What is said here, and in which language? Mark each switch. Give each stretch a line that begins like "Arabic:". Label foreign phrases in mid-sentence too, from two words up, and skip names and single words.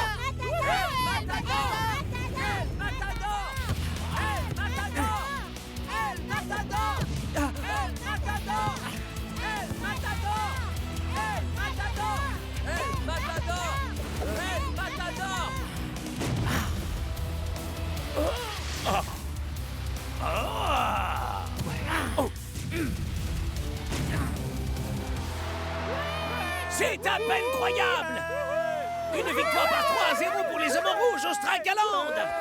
Spanish: El Matador! El Matador! El Matador! El Matador! El Matador! El Matador! El Matador! El Matador! El Matador!
French: C'est à peine croyable! Une victoire par 3-0 pour les hommes en rouge au Strikeland!